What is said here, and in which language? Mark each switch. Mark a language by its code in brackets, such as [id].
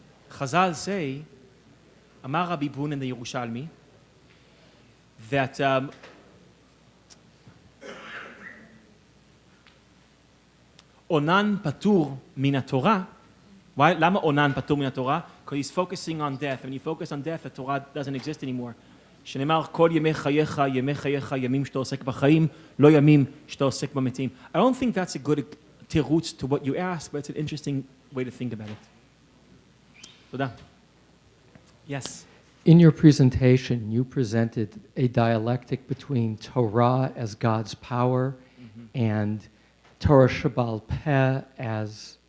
[en] Chazal say, Amar Rabbi Bun in the Yerushalmi, that [he] Onan patur min Torah. [en] Why? [he] Lama Onan patur min Torah? [en] Because he's focusing on death. When you focus on death, the Torah doesn't exist anymore. [he] שנאמר, כל ימי חייך, ימי חייך, ימים שאתה עוסק בחיים, לא ימים שאתה עוסק במתים. [en] I don't think that's a good תירוץ to what you asked, but it's an interesting way to think about it. [he] תודה. [en] Yes. In your presentation, you presented a dialectic between Torah as God's power and Torah Shabbal Peh as